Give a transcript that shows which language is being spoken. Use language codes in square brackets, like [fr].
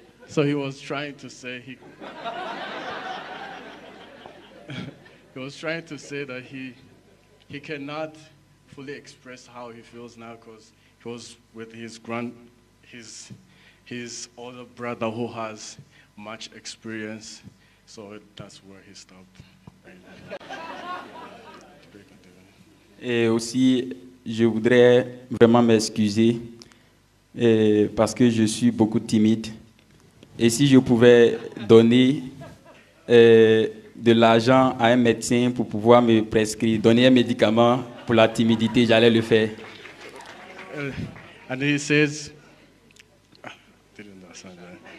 [en] So he was trying to say he was trying to say that he cannot fully express how he feels now because he was with his older brother who has much experience, so that's where he stopped. [fr] Et aussi, je voudrais vraiment m'excuser parce que je suis beaucoup timide. Et si je pouvais donner de l'argent à un médecin pour pouvoir me prescrire, donner un médicament pour la timidité, j'allais le faire. [en] And he says, didn't understand that.